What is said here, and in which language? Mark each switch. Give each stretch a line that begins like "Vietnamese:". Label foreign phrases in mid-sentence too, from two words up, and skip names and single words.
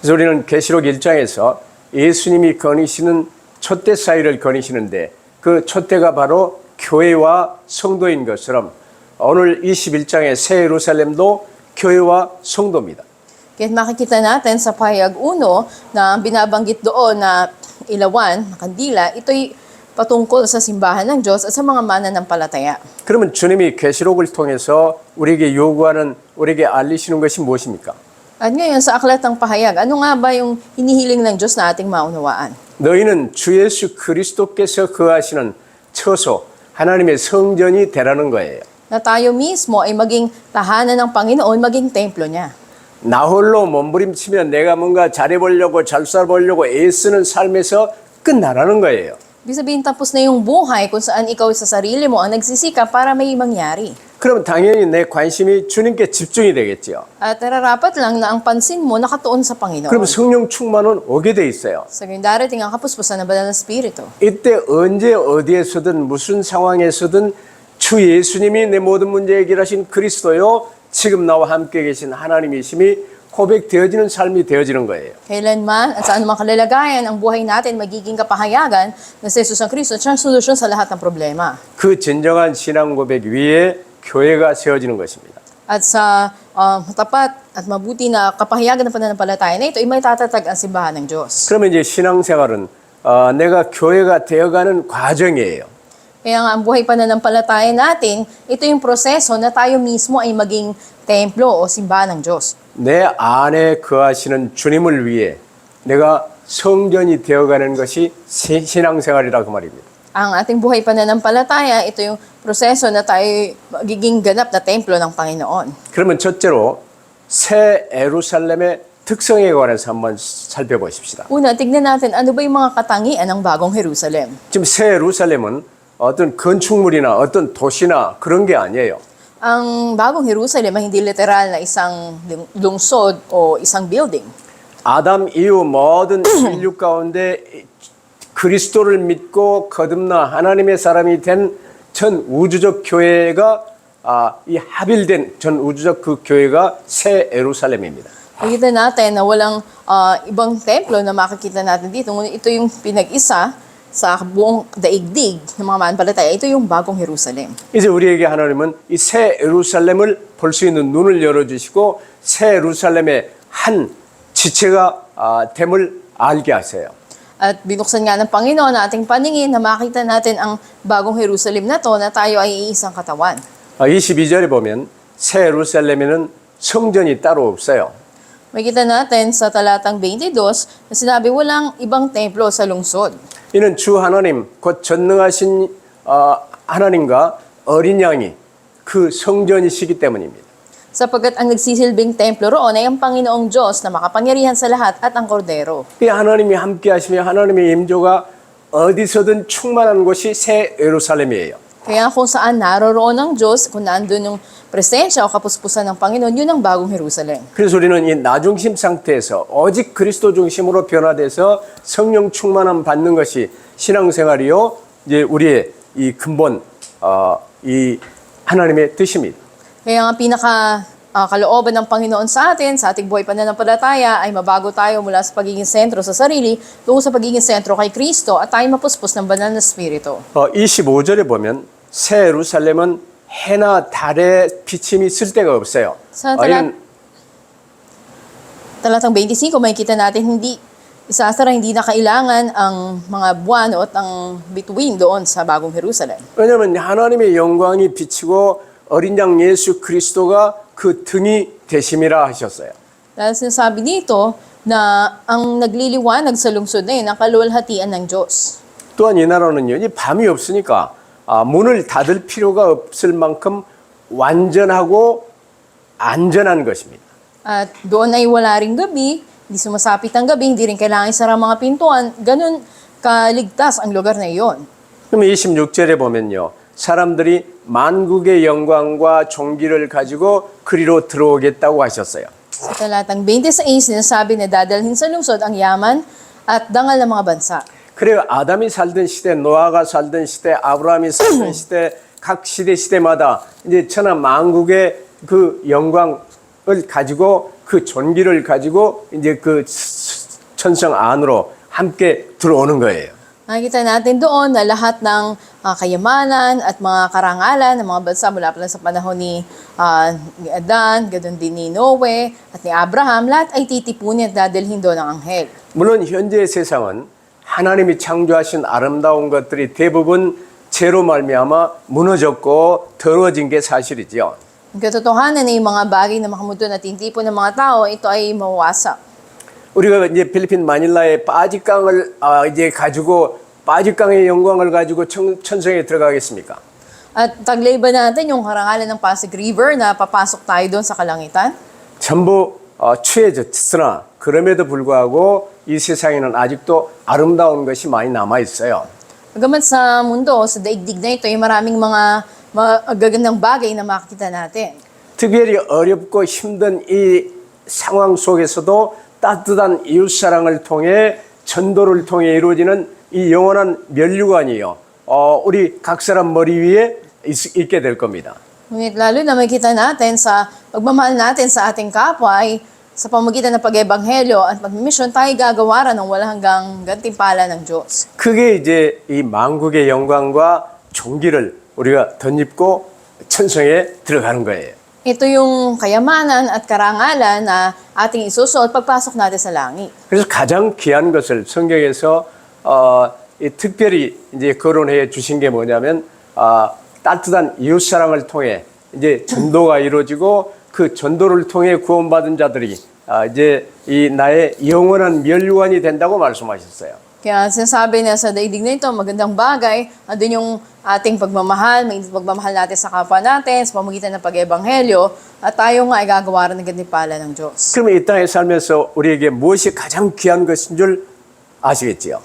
Korean: 그래서 우리는 계시록 1장에서 예수님이 거니시는 촛대 사이를 거니시는데 그 촛대가 바로 교회와 성도인 것처럼 오늘 21장의 새 예루살렘도 교회와 성도입니다.
Filipino: Kaya makikita natin sa pahayag 1 na binabanggit doon na ilawan, na kandila, ito'y patungkol sa simbahan ng Diyos at sa mga mananampalataya.
Korean: 그러면 주님이 계시록을 통해서 우리에게 요구하는, 우리에게 알리시는 것이 무엇입니까?
Filipino: At ngayon sa aklat ng pahayag, ano nga ba yung hinihiling ng Diyos na ating maunawaan?
Korean: 너희는 주 예수 그리스도께서 거하시는 처소, 하나님의 성전이 되라는 거예요.
Filipino: Na tayo mismo ay maging tahanan ng Panginoon, maging templo niya.
Korean: 나 홀로 몸부림치면 내가 뭔가 잘해보려고 잘 살아보려고 애쓰는 삶에서 끝나라는 거예요.
Filipino: Ibig sabihin, tapos na yung buhay kung saan ikaw sa sarili mo ang nagsisikap para may mangyari.
Korean: 그럼 당연히 내 관심이 주님께 집중이 되겠죠.
Filipino: At nararapat lang na ang pansin mo nakatuon sa Panginoon.
Korean: 그럼 성령 충만은 오게 돼 있어요.
Filipino: Sa ngayon darating ang kapuspusan ng banal na Espiritu.
Korean: 이때 언제 어디에서든 무슨 상황에서든 주 예수님이 내 모든 문제 해결하신 그리스도요. 지금 나와 함께 계신 하나님이심이 고백되어지는 삶이 되어지는 거예요.
Filipino: Kailanman at sa anumang kalalagayan, ang buhay natin magiging kapahayagan na si Jesus ang Kristo at siyang solusyon sa lahat ng problema.
Korean: 그 진정한 신앙 고백 위에 교회가 세워지는 것입니다.
Filipino: At sa tapat at mabuti na kapahayagan ng pananampalataya na ito, ay may tatatag ang simbahan ng Diyos.
Korean: 그러면 이제 신앙생활은 내가 교회가 되어가는 과정이에요.
Filipino: Kaya nga ang buhay pananampalataya natin, ito yung proseso na tayo mismo ay maging templo o simbahan ng Diyos.
Korean: 내 안에 거하시는 주님을 위해 내가 성전이 되어가는 것이 신앙생활이라 그 말입니다.
Filipino: Ang ating buhay pananampalataya, ito yung proseso na tayo magiging ganap na templo ng Panginoon.
Korean: 그러면 첫째로 새 예루살렘의 특성에 관해서 한번 살펴보십시다.
Filipino: Una, tignan natin ano ba yung mga katangian ng bagong Jerusalem.
Korean: 지금 새 예루살렘은 어떤 건축물이나 어떤 도시나 그런 게 아니에요.
Filipino: Ang bagong Jerusalem ay hindi literal na isang lungsod o isang building.
Korean: 아담 이후 모든 인류 가운데 그리스도를 믿고 거듭나 하나님의 사람이 된 전 우주적 교회가 이 합일된 전 우주적 그 교회가 새 예루살렘입니다.
Filipino: Makita natin na walang ibang templo na makikita natin dito. Ngunit ito yung pinag-isa sa buong daigdig ng mga mananampalataya. Ito yung bagong Jerusalem.
Korean: 이제 우리에게 하나님은 이 새 예루살렘을 볼 수 있는 눈을 열어주시고 새 예루살렘의 한 지체가 됨을 알게 하세요.
Filipino: At binuksan nga ng Panginoon na ating paningin na makita natin ang bagong Jerusalem na to na tayo ay iisang katawan.
Korean: 22절에 보면 새 예루살렘에는 성전이 따로 없어요.
Filipino: Makita natin sa talatang 22 na sinabi walang ibang templo sa lungsod.
Korean: 이는 주 하나님 곧 전능하신 하나님과 어린 양이 그 성전이시기 때문입니다.
Filipino: Sapagkat ang nagsisilbing templo roon ay ang Panginoong Diyos na makapangyarihan sa lahat at ang kordero.
Korean: 이 하나님이 함께 하시며 하나님의 임조가 어디서든 충만한 곳이 새 예루살렘이에요.
Filipino: Kaya kung saan naroroon ang Diyos, kung nandun yung presensya o kapuspusan ng Panginoon, yun ang bagong Jerusalem.
Korean: 그래서 우리는 이 나중심 상태에서 오직 그리스도 중심으로 변화돼서 성령 충만함 받는 것이 신앙생활이요. 이제 우리의 이 근본 이 하나님의 뜻입니다.
Filipino: Kaya ang kalooban ng Panginoon sa ating buhay pananampalataya ay mabago tayo mula sa pagiging sentro sa sarili tungo sa pagiging sentro kay Kristo at tayo mapuspos ng banal na Espiritu.
Korean: 25절에 보면 새 예루살렘은 해나 달의 비침이 쓸 데가 없어요.
Filipino: Sa
Korean: 이런
Filipino: talatang 25, makikita natin hindi na kailangan ang mga buwan o ang bituin doon sa bagong Jerusalem.
Korean: 왜냐하면 하나님의 영광이 비치고 어린 양 예수 그리스도가 그 등이 되심이라 하셨어요.
Filipino: Dahil sinasabi dito na ang nagliliwanag sa lungsod na yun, ang kaluwalhatian ng Diyos.
Korean: 또한 이 나라는요, 이 밤이 없으니까 문을 닫을 필요가 없을 만큼 완전하고 안전한 것입니다.
Filipino: At doon ay wala ring gabi, hindi sumasapit ang gabi, hindi rin kailangan isara mga pintuan, ganun kaligtas ang lugar na iyon.
Korean: 그럼 26절에 보면요, 사람들이 만국의 영광과 종기를 가지고 그리로 들어오겠다고 하셨어요.
Filipino: Sa talatang 26, sinasabi na dadalhin sa lungsod ang yaman at dangal ng mga bansa.
Korean: 그래요. 아담이 살던 시대, 노아가 살던 시대, 아브라함이 살던 시대, 각 시대마다 이제 천하 만국의 그 영광을 가지고 그 존귀를 가지고 이제 그 천성 안으로 함께 들어오는 거예요.
Filipino: Nakikita natin doon na lahat ng kayamanan at mga karangalan ng mga bansa mula pa lang sa panahon ni Adan, ganoon din ni Noe at ni Abraham, lahat ay titipunin at dadalhin doon ng anghel.
Korean: 물론 현재의 세상은 하나님이 창조하신 아름다운 것들이 대부분 죄로 말미암아 무너졌고 더러워진 게 사실이죠.
Filipino: Ang katotohanan na yung mga bagay na makamundo na tintipon ng mga tao, ito ay mawasak.
Korean: 우리가 이제 필리핀 마닐라의 빠지강을 이제 가지고 빠지강의 영광을 가지고 천성에 들어가겠습니까?
Filipino: At taglay ba natin yung karangalan ng Pasig River na papasok tayo doon sa kalangitan?
Korean: 전부 취해졌으나 그럼에도 불구하고 이 세상에는 아직도 아름다운 것이 많이 남아 있어요.
Filipino: Bagamat sa mundo, sa daigdig na ito, ay maraming mga magagandang bagay na makikita natin.
Korean: 특별히 어렵고 힘든 이 상황 속에서도 따뜻한 이웃사랑을 통해 전도를 통해 이루어지는 이 영원한 면류관이요. 우리 각 사람 머리 위에 있게 될 겁니다.
Filipino: Ngunit lalo na makikita natin sa pagmamahal natin sa ating kapwa ay sa pamagitan ng pag-ebanghelyo at pag-mission tayo gagawaran ng walang hanggang gantimpala ng Diyos.
Korean: 그게 이제 이 만국의 영광과 종기를 우리가 덧입고 천성에 들어가는 거예요.
Filipino: Ito yung kayamanan at karangalan na ating isusuot pagpasok natin sa langit.
Korean: 그래서 가장 귀한 것을 성경에서 특별히 이제 거론해 주신 게 뭐냐면 따뜻한 이웃 사랑을 통해 이제 전도가 이루어지고 그 전도를 통해 구원받은 자들이 이제 이 나의 영원한 면류관이 된다고 말씀하셨어요.
Filipino: Kaya sinasabi na sa daigdig na ito, magandang bagay, andun yung ating pagmamahal, may pagmamahal natin sa kapwa natin, sa pamagitan ng pag-ebanghelyo, at tayo nga ay gagawaran ng gantimpala ng Diyos.
Korean: 그러면 이 땅에 살면서 우리에게 무엇이 가장 귀한 것인 줄 아시겠지요?